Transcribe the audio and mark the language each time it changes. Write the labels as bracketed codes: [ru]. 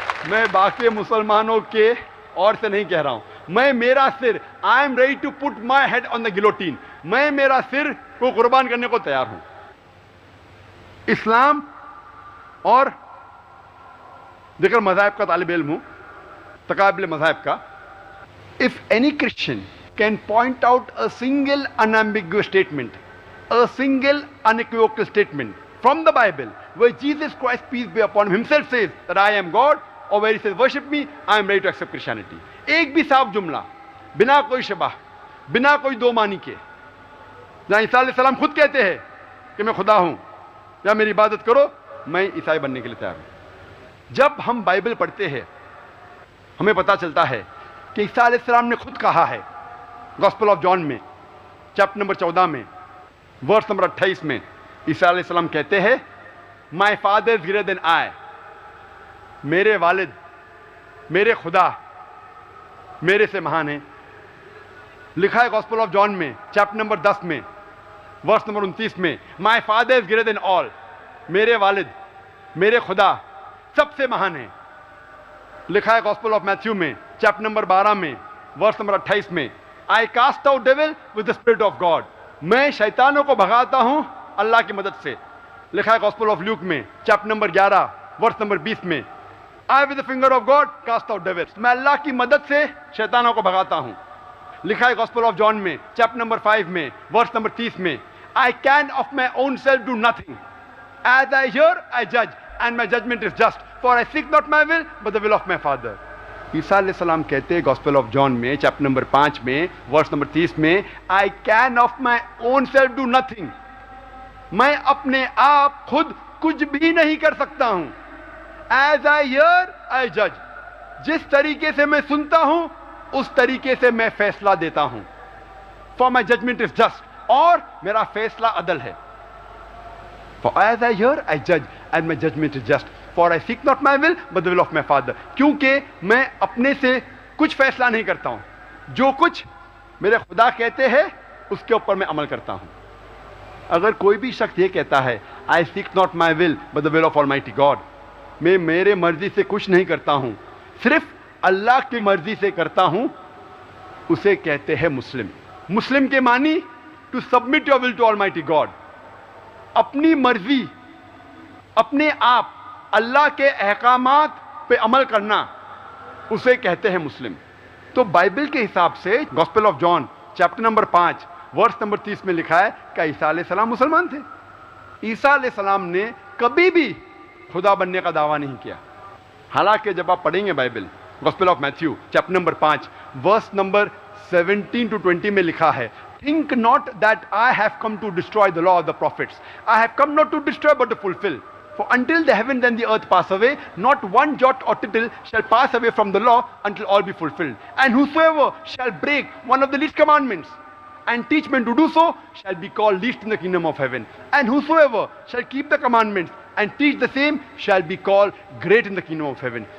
[ur] میں باقی مسلمانوں کے اور سے نہیں کہہ رہا ہوں. میں میرا سر [en] I am ready to put my head on the guillotine, [ur] میں میرا سر کو قربان کرنے کو تیار ہوں. اسلام اور دیگر مذاہب کا طالب علم ہوں، تقابل مذاہب کا. [en] If any Christian can point out a single unambiguous statement, a single unequivocal statement from the Bible where Jesus Christ, peace be upon him, himself says that I am God, or where he says worship me, I am ready to accept Christianity. [ur] ایک بھی صاف جملہ بنا کوئی شبہ، بنا کوئی دو معنی کے، جہاں عیسیٰ علیہ السلام خود کہتے ہیں کہ میں خدا ہوں یا میری عبادت کرو، میں عیسائی بننے کے لیے تیار ہوں. جب ہم بائبل پڑھتے ہیں ہمیں پتہ چلتا ہے کہ عیسیٰ علیہ السلام نے خود کہا ہے گاسپل آف جان میں چیپٹر نمبر 14 میں ورس نمبر 28 میں عیسیٰ علیہ السلام کہتے ہیں [en] my father is greater than I, [ur] میرے والد، میرے خدا میرے سے مہان ہیں. لکھا ہے گاسپل آف جان میں چیپٹر نمبر 10 میں ورس نمبر 29 میں [en] my father is greater than all, [ur] میرے والد، میرے خدا سب سے مہان ہیں. لکھا ہے گاسپل آف میتھیو میں چیپٹر نمبر 12 میں ورس نمبر 28 میں [en] I cast out devil with the spirit of God. [ur] میں شیطانوں کو بھگاتا ہوں اللہ کی مدد سے. لکھا ہے گوسپل آف لیوک میں چیپٹر نمبر 11 ورس نمبر 20 میں [en] I with the finger of God cast out devils. [ur] میں اللہ کی مدد سے شیطانوں کو بھگاتا ہوں. لکھا ہے گوسپل آف جان میں چیپٹر نمبر 5 میں ورس نمبر 30 میں [en] I can of my own self do nothing. As I hear, I judge, and my judgment is just. For I seek not my will, but the will of my Father. [ur] عیسیٰ علیہ السلام کہتے ہیں gospel of John میں chapter number 5 میں verse number 30 میں [en] I can of my own self do nothing. [ur] میں اپنے آپ خود کچھ بھی نہیں کر سکتا ہوں. [en] As I hear, I judge. [ur] جس طریقے سے میں سنتا ہوں اس طریقے سے میں فیصلہ دیتا ہوں. [en] For my judgment is just. [ur] اور میرا فیصلہ عدل ہے. [en] For as I hear, I judge, and my judgment is just. For I seek not my will, but the will of my Father. [ur] کیونکہ میں اپنے سے کچھ فیصلہ نہیں کرتا ہوں. جو کچھ میرے خدا کہتے ہیں اس کے اوپر میں عمل کرتا ہوں. اگر کوئی بھی شخص یہ کہتا ہے [en] I seek not my will, but the will of Almighty God. [ur] میں میرے مرضی سے کچھ نہیں کرتا ہوں, صرف اللہ کی مرضی سے کرتا ہوں, اسے کہتے ہیں مسلم. مسلم کے معنی [en] to submit your will to Almighty God. [ur] اپنی مرضی, اپنے آپ اللہ کے احکامات پہ عمل کرنا, اسے کہتے ہیں مسلم. تو بائبل کے حساب سے gospel of John chapter number 5 verse number 30 میں لکھا ہے کہ عیسیٰ علیہ السلام مسلمان تھے. عیسیٰ علیہ السلام نے کبھی بھی خدا بننے کا دعویٰ نہیں کیا. حالانکہ جب آپ پڑھیں گے Bible gospel of Matthew chapter number 5 verse number 17 to 20 میں لکھا ہے [en] Think not that I have come to destroy the law of the prophets. I have come not to destroy but to fulfill. For until the heavens and the earth pass away, not one jot or tittle shall pass away from the law until all be fulfilled. And whosoever shall break one of the least commandments and teach men to do so shall be called least in the kingdom of heaven. And whosoever shall keep the commandments and teach the same shall be called great in the kingdom of heaven.